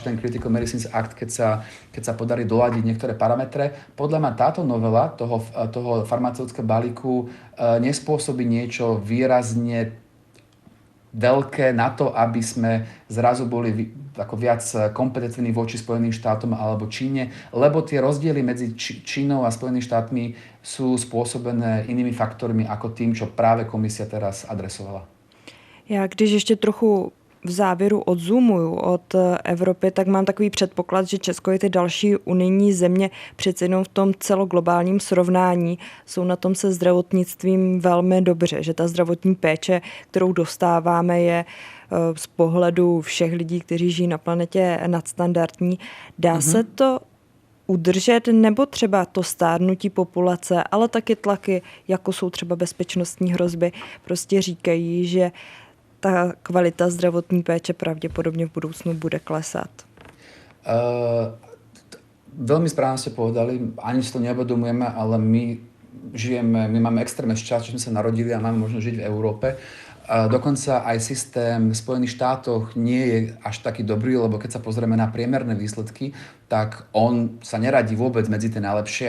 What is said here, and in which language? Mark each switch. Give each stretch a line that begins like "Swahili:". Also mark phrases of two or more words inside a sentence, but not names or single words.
Slovak: ten Critical Medicines Act, keď sa podarí doladiť niektoré parametre, podľa mňa táto novela toho farmaceutického balíku nespôsobí niečo výrazne veľké na to, aby sme zrazu boli ako viac kompetentní voči Spojeným štátom alebo Číne, lebo tie rozdiely medzi Čínou a Spojenými štátmi sú spôsobené inými faktormi ako tým, čo práve komisia teraz adresovala.
Czech: Já když ještě trochu v závěru odzoomuju od Evropy, tak mám takový předpoklad, že Česko je ty další unijní země přece jenom v tom celoglobálním srovnání jsou na tom se zdravotnictvím velmi dobře, že ta zdravotní péče, kterou dostáváme, je z pohledu všech lidí, kteří žijí na planetě, nadstandardní. Dá se to udržet, nebo třeba to stárnutí populace, ale taky tlaky, jako jsou třeba bezpečnostní hrozby, prostě říkají, že ta kvalita zdravotní péče pravděpodobně v budoucnu bude klesat?
Slovak: Veľmi správne ste povedali, ani si to neuvedomujeme, ale my máme extrémne šťastie, že sme sa narodili a máme možnosť žiť v Európe. Dokonca aj systém v Spojených štátoch nie je až taký dobrý, lebo keď sa pozrieme na priemerné výsledky, tak on sa neradí vôbec medzi tie najlepšie,